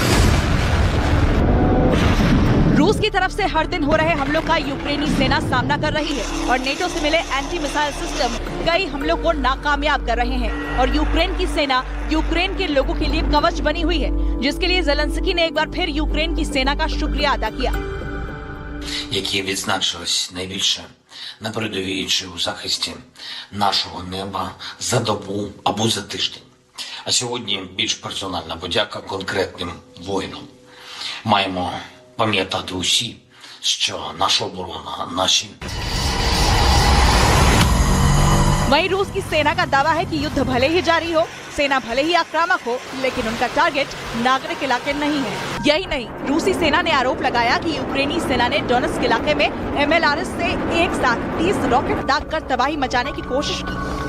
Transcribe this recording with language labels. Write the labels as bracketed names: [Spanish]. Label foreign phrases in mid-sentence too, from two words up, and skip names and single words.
[Hindi] रूस की तरफ से हर दिन हो रहे हमलों का यूक्रेनी सेना सामना कर रही है और नेटो से मिले [English] anti missile system [Hindi] कई हमलों को नाकामयाब कर रहे हैं और यूक्रेन की सेना यूक्रेन के लोगों के लिए कवच बनी हुई है, जिसके लिए जेलेंस्की ने एक बार फिर यूक्रेन की सेना का शुक्रिया अदा किया। [Ukrainian] які відзначились найбільше на передовій чи у захисті нашого неба за добу або за тиждень. А сьогодні більш персональна подяка конкретним воїнам. Маємо пам'ятати усі, що наша оборона, наші [Hindi] वहीं रूस की सेना का दावा है कि युद्ध भले ही जारी हो, सेना भले ही आक्रामक हो, लेकिन उनका टारगेट नागरिक इलाके नहीं है। यही नहीं, रूसी सेना ने आरोप लगाया कि यूक्रेनी सेना ने डोनेट्स्क इलाके में MLRS से एक साथ 30 रॉकेट दागकर तबाही मचाने की कोशिश की।